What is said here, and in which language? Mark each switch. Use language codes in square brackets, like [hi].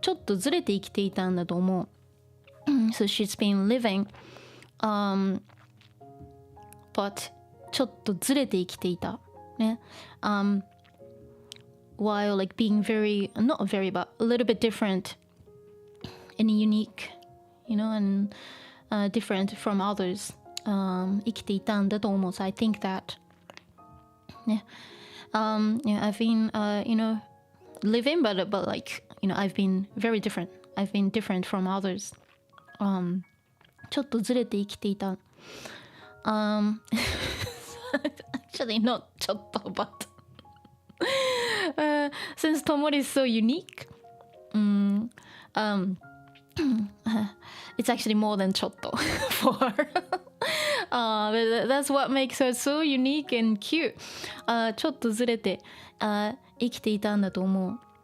[ja] ちょっとずれて生きていたんだと思う。 [en] So she's been living, but [ja] ちょっとずれて生きていた。ね。 [en] While like being very, not very, but a little bit different and unique, and different from others. [ja] 生きていたんだと思う。 [en] So I think that, I've been, living, but like, I've been very different. I've been different from others. [ja] ちょっとずれて生きていた。 [en] Actually, not ちょっと, but since Tomori is so unique, it's actually more than ちょっと for her. But that's what makes her so unique and cute. [ja] ちょっとずれて生きていたんだと思う。